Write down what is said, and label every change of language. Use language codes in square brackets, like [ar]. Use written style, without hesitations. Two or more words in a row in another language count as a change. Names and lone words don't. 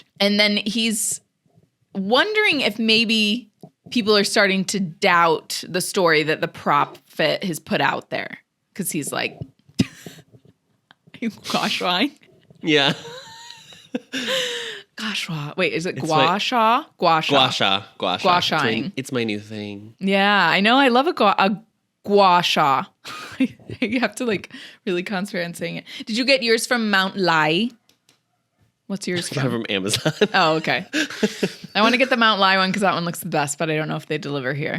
[en] And then he's wondering if maybe people are starting to doubt the story that the prophet has put out there. Because he's like, are you gosh, why? Yeah. Gua. Wait, is it It's gua sha? Gua sha. Gua Gua sha. shaing. It's my new thing. Yeah, I know. I love a gua sha. You have to like really concentrate on saying it. Did you get yours from Mount Lai? What's yours I got it from? from Amazon. Oh, okay. I want to get the Mount Lai one because that one looks the best, but I don't know if they deliver here.